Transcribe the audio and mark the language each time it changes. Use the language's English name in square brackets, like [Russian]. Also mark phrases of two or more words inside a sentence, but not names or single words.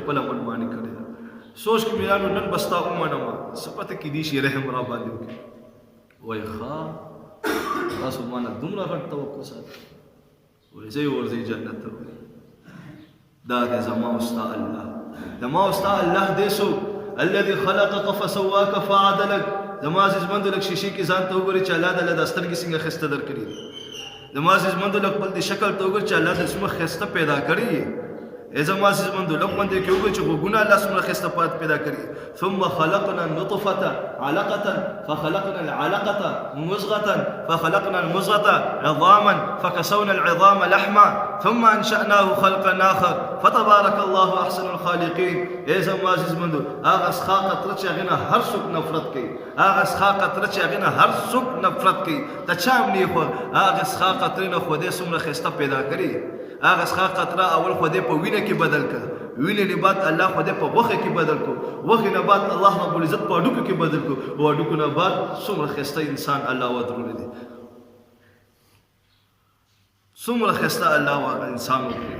[Pashto] خپله منماني کړې ده سوچ کې مې رانو نن به ستا ومنمه څه پته کېدی شي رحم را باندې وکړي وایي ښه تاسو ما نه دومره غټ توقع ساتئ وایي ځئ ورځئ جنت ته دا دی زما او ستا الله زما او ستا الله دی څوک [Arabic] الذي خلقك فسواك فعدلك [Pashto] زما عزیزمندو لږ شیشې کې ځان ته وګورئ چې الله تعالی دا سترګې څنګه ښایسته درکړي دي زما عزیزمندو لږ خپل د شکل ته وګورئ چې الله تعالی څومره ښایسته پیدا کړی یې زما عزیز مندو لقمان دې کې وګورئ چې غوږونه الله څومره ښایسته پیدا کړي. [Arabic] ثم خلقنا النطفة علقة فخلقنا العلقة مضغة فخلقنا المضغة عظاما فكسونا العظام لحما ثم أنشأناه خلقا آخر فتبارك الله أحسن الخالقين. [Pashto] زما عزیز مندو هغه څخه قطره چې هغې نه هر څوک نفرت کوي، هغه څخه قطره چې هغې نه هر څوک نفرت کوي، د چا هم نه خو هغه څخه قطرې نه خدای څومره ښایسته پیدا کړي. هغه څخه قطره اول خدای په وینه کې بدل کړ، وینه نه بعد الله خدای په غوښه کې بدل کړ، غوښې نه بعد الله رب العزت په هډوکو کې بدل کړ، او هډوکو نه بعد څومره ښایسته انسان الله ودرولی دی، څومره ښایسته الله انسان وکړي.